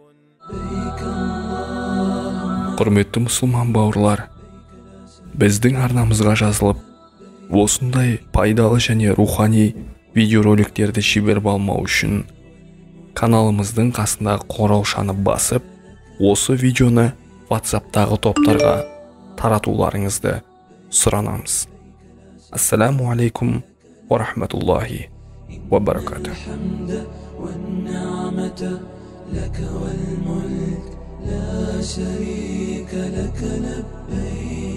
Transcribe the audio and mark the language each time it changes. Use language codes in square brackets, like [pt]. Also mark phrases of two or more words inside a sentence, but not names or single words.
[kk] Құрметті мұсылман бауырлар, біздің арнамызға жазылып, осындай пайдалы және рухани видеороликтерді жіберіп алмау үшін каналымыздың қасындағы қоңыраушаны басып, осы видеоны WhatsApp-тағы топтарға таратуларыңызды сұранамыз. [ar] السلام عليكم ورحمة الله وبركاته. لا شريك لك لبيك